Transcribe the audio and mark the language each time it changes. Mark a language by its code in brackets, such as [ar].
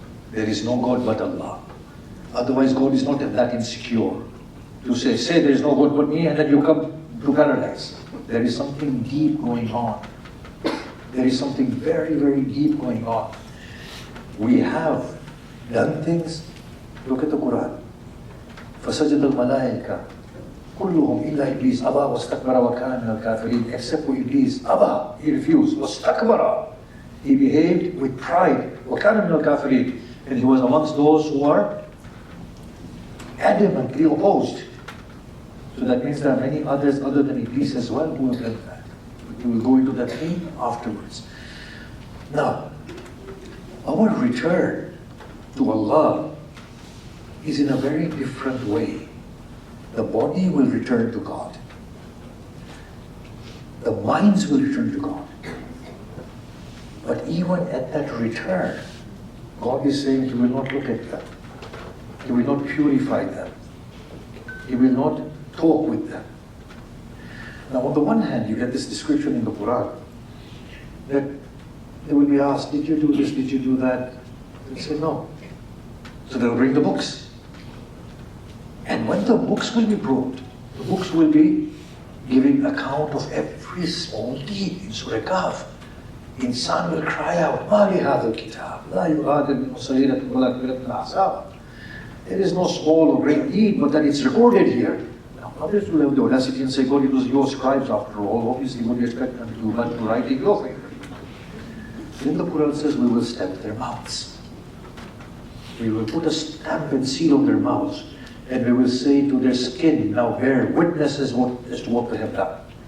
[en] There is no God but Allah. Otherwise God is not that insecure to say there is no God but me, and then you come to paradise. There is something deep going on. There is something very, very deep going on. We have done things. Look at the Quran. [ar] فَسَجَدَ الْمَلَائِكَةُ كلهم إلا إبليس أبى واستكبر وكان من الكافرين, [en] except for Iblis. Abba, he refused. واستكبر, he behaved with pride. [ar] وكان من الكافرين, [en] and he was amongst those who are adamantly opposed. So that means there are many others other than Iblis as well who have done that. We will go into that thing afterwards. Now, our return to Allah is in a very different way. The body will return to God. The minds will return to God. But even at that return, God is saying He will not look at them. He will not purify them. He will not talk with them. Now, on the one hand, you get this description in the Quran that they will be asked, did you do this, did you do that? They say no. So they'll bring the books. And when the books will be brought, the books will be giving account of every small deed. In Surah Kahf, insan will cry out, [ar] مَا لِهَذَا الْكِتَابِ لَا يُغَادِرُ مِنْ صَغِيرَةٍ وَلَا كَبِيرَةٍ إِلَّا أَحْصَاهَا. [en] There is no small or great deed, but that it's recorded here. Now others will have the audacity and say, God, it was your scribes after all. Obviously, what do you expect them to do but to write in your favor? Then the Quran says, we will stamp their mouths. We will put a stamp and seal on their mouths. And we will say to their skin, now bear witness as to what they have done.